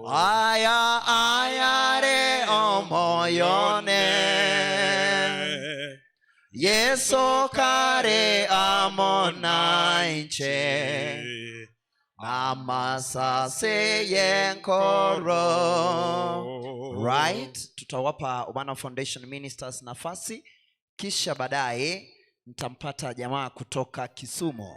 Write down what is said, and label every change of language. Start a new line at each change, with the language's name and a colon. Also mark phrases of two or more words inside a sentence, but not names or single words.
Gusii: aya ayare omoyone Yesu kare amonainche amasase yenkoro.
English: Right,
Swahili: tutawapa Ubana Foundation Ministers nafasi, kisha baadaye mtampata jamaa kutoka Kisumu.